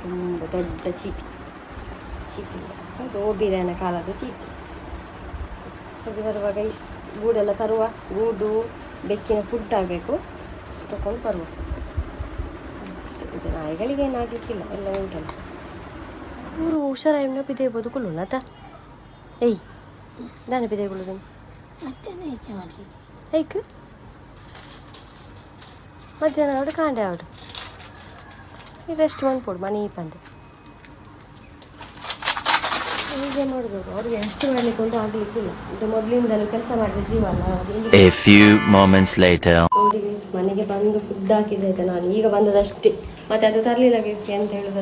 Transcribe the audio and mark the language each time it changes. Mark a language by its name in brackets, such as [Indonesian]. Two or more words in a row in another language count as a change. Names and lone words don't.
[Kannada] ತುಂಬ ದೊಡ್ಡ ಚೀಟಿ ಅದು ಬಿರಿಯಾನಿ ಕಾಲದ ಚೀಟಿ. ಹೋಗಿ ಬರುವಾಗ ಇಷ್ಟು ಗೂಡೆಲ್ಲ ತರುವ. ಗೂಡು ಬೆಕ್ಕಿನ ಫುಡ್ ಆಗಬೇಕು, ಇಷ್ಟು ತಗೊಂಡು ಬರುವ ಅಷ್ಟೇ. ಇದು ನಾಯಿಗಳಿಗೆ ಏನಾಗಲಿಕ್ಕಿಲ್ಲ, ಎಲ್ಲ ಉಂಟಲ್ಲ. [Tulu] ಇವರು ಹುಷಾರಾಗಿ ನೆನಪಿದೇಬೋದು ಕುಲ್ಲುನತ. ಏಯ್ ನೆನಪಿದೇಗುಳು ಐಕ್ ಮಧ್ಯಾಹ್ನ ಅವಡು ಕಾಂಡೆ ಅವಡು ರೆಸ್ಟ್ ಮಾಡ್ಕೊಡು ಮನೆ ಬಂದು. [Kannada] ಹೀಗೆ ಮಾಡಿದವರು ಅವ್ರಿಗೆ ರೆಸ್ಟ್ ಮಾಡ್ಲಿಕ್ಕೆ ಒಂದು ಆಗ್ಲಿಕ್ಕಿಲ್ಲ. ಇದು ಮೊದಲಿಂದಲೂ ಕೆಲಸ ಮಾಡಿದ ಜೀವ ಅಲ್ಲ. ನೋಡಿ ಮನೆಗೆ ಬಂದು ಫುಡ್ ಹಾಕಿದ್ದಾಯ್ತಾ, ನಾನು ಈಗ ಬಂದದಷ್ಟೇ. ಮತ್ತೆ ಅದು ತರಲಿಲ್ಲ ಗೇಸ್ಗೆ ಅಂತ ಹೇಳೋದು.